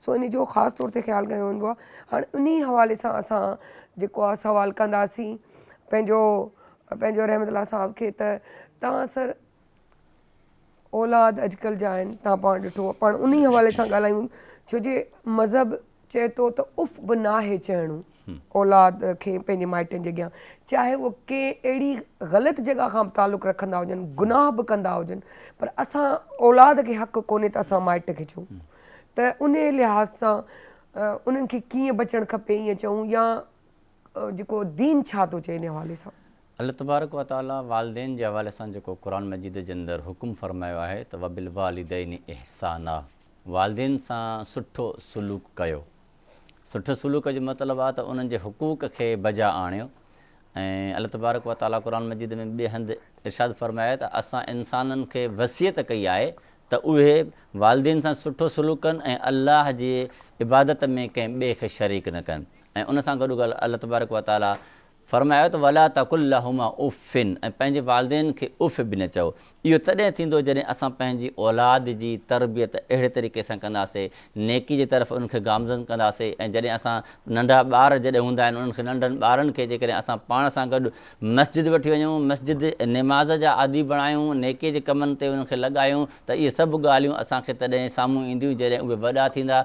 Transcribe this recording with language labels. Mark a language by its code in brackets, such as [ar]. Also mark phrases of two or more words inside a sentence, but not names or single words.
[sd] सो इन जो ख़ासि तौर ते ख़्यालु कयो वेंदो आहे। हाणे उन हवाले सां असां जेको आहे सवालु कंदासीं पंहिंजो रहमतुल्लाह साहब खे त तव्हां सर औलाद अॼुकल्ह जा आहिनि, तव्हां पाण ॾिठो आहे, पाण उन हवाले सां ॻाल्हायूं छो जे मज़हब चए थो त उफ़ बि नाहे चइणो औलाद खे पंहिंजे माइटनि जे अॻियां, चाहे उहो कंहिं अहिड़ी ग़लति जॻह खां तालुक़ु रखंदा हुजनि, गुनाह बि कंदा हुजनि, पर असां औलाद खे हक़ु कोन्हे त असां माइट खे चऊं। त उन लिहाज़ सां उन्हनि खे कीअं बचणु खपे ईअं चऊं, या जेको दीन छा थो चए इन हवाले सां? [ar] الله تبارك وتعالى [sd] वालिदैन जे हवाले सां जेको क़ुरान मजीद जे अंदरि हुकुम फ़रमायो आहे त [ar] وبالوالدين إحسانا, [sd] वालिदैन सां सुठो सलूक कयो। सुठो सलूक जो मतिलबु आहे त उन्हनि जे हुकूक खे बजा आणियो। ऐं [ar] الله تبارك وتعالى [sd] क़ुरान मजीद में ॿिए हंधि इरशाद फ़रमायो त असां इंसाननि खे वसियत कई आहे त उहे वालिदैन सां सुठो सलूक कनि ऐं अल्लाह जी इबादत में कंहिं ॿिए खे शरीक न कनि। ऐं उन सां गॾु गॾु [ar] الله تبارك وتعالى [sd] फ़रमायो त [ar] ولا تقل لهما أف, [sd] ऐं पंहिंजे वालिदैन खे उफ़ बि न चओ। इहो तॾहिं थींदो जॾहिं असां पंहिंजी औलाद जी तरबियत अहिड़े तरीक़े सां कंदासीं, नेकी जे तरफ़ उनखे गामज़न कंदासीं। ऐं जॾहिं असां नंढा ॿार जॾहिं हूंदा आहिनि, उन्हनि खे नंढनि ॿारनि खे जेकॾहिं असां पाण सां गॾु मस्जिद वठी वञूं, मस्जिद निमाज़ जा आदी बणायूं, नेकीअ जे कमनि ते उन्हनि खे लॻायूं, त इहे सभु ॻाल्हियूं असांखे तॾहिं साम्हूं ईंदियूं जॾहिं उहे वॾा थींदा।